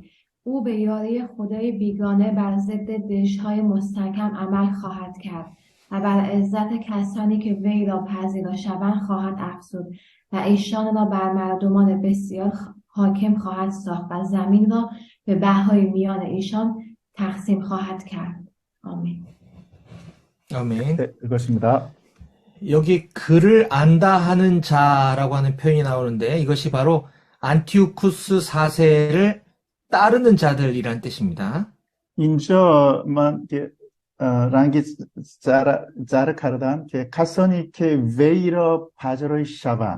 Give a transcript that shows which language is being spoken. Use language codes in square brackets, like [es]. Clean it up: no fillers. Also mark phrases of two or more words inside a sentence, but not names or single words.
[fa] او به یاری خدای بیگانه بر ضد دژهای مستحکم عمل خواهد کرد و بر عزت کسانی که وی را پذیرا شوند خواهد افزود و ایشان را بر مردمان بسیار حاکم خواهد ساخت و زمین را به بهای میان ایشان تقسیم خواهد کرد. آمین. [ko] 아멘. 네, 읽었습니다. 여기 그를 안다 하는 자라고 하는 표현이 나오는데 이것이 바로 안티오쿠스 4세를 따르는 자들이란 뜻입니다. [fa] اینجا من که رنگ زر کردم که کسانی که وی را پذیرای شوند.